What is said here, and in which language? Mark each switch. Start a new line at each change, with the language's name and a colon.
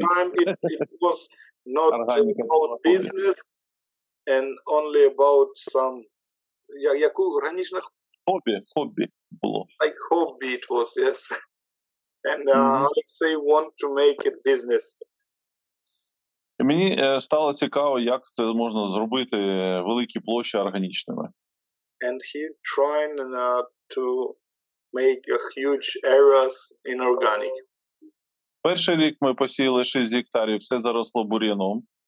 English: It was not about business and only about some
Ukrainian: яку органічна Хобі було.
English: Like hobby it was, yes. And Olexiy want to make it business.
Ukrainian: І мені стало цікаво, як це можна зробити великі площі органічними.
English: And he trying to make a huge areas in organic.
Ukrainian: Перший рік ми посіяли 6 гектарів, все заросло бур'яном.